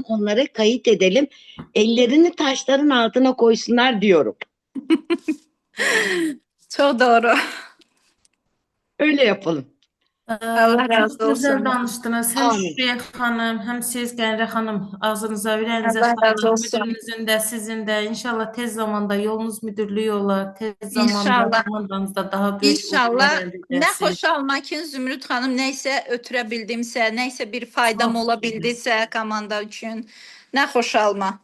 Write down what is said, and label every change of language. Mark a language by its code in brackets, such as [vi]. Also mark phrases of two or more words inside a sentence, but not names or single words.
[tr] Onları kayıt edelim. Ellerini taşların altına koysunlar diyorum. Çok doğru. Öyle yapalım. Allah razı Çok güzel olsun. [az] danışdınız. Hem Amin. Şükriye Hanım, hem siz Qənirə Hanım. Ağzınıza, ürəyinizə Allah razı sağlıq. olsun. Müdürünüzün də, sizin də. İnşallah tez zamanda yolunuz müdürlüğü olar. Tez zamanda İnşallah. [tr] komandanızda daha büyük [az] İnşallah uğurlar əldə [tr] ne [az] edəsiniz. [tr] hoş almak ki Zümrüt Hanım neyse ötürə bildimsə, neyse bir faydam [az] Çox ola şükür. [tr] bildisə komanda üçün ne hoş alma.